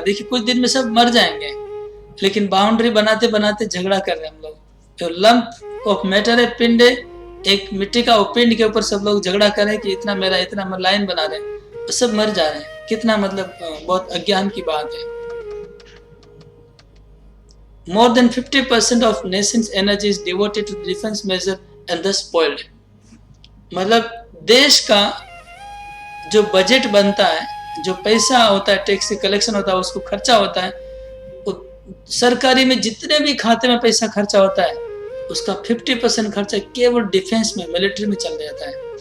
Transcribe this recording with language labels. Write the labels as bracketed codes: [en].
[hi] देखिए कुछ दिन में सब मर जाएंगे, लेकिन बाउंड्री बनाते बनाते झगड़ा कर रहे हैं हम लोग। तो लंप ऑफ मैटर है, पिंड है, एक मिट्टी का पिंड के ऊपर सब लोग झगड़ा कर रहे हैं कि इतना मेरा, इतना लाइन बना रहे हैं, तो सब मर जा रहे हैं। कितना मतलब बहुत अज्ञान की बात है। [en] More than 50% of nation's energy is devoted to defense measure and thus spoiled. [hi] मतलब देश का जो बजट बनता है, जो पैसा होता है, टैक्स कलेक्शन होता है, उसको खर्चा होता है, सरकारी में जितने भी खाते में पैसा खर्चा होता है, उसका 50% खर्चा केवल डिफेंस में, मिलिट्री में चल जाता है।